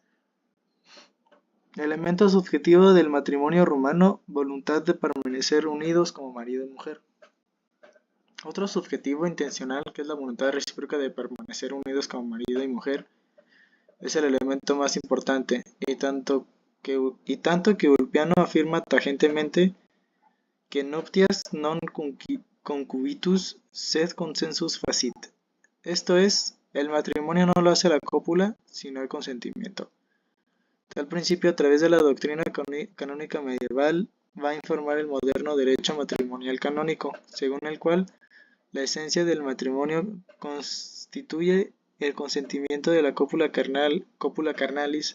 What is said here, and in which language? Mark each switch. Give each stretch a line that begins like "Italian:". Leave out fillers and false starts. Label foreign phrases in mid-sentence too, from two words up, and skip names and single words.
Spanish: Elemento subjetivo del matrimonio romano, voluntad de permanecer unidos como marido y mujer. Otro subjetivo intencional, que es la voluntad recíproca de permanecer unidos como marido y mujer, es el elemento más importante, y tanto que Ulpiano afirma tajantemente que
Latin: nuptias non concubitus sed consensus facit.
Spanish: Esto es, el matrimonio no lo hace la cópula, sino el consentimiento. Tal principio, a través de la doctrina canónica medieval, va a informar el moderno derecho matrimonial canónico, según el cual la esencia del matrimonio constituye el consentimiento de la
Latin: cópula carnalis.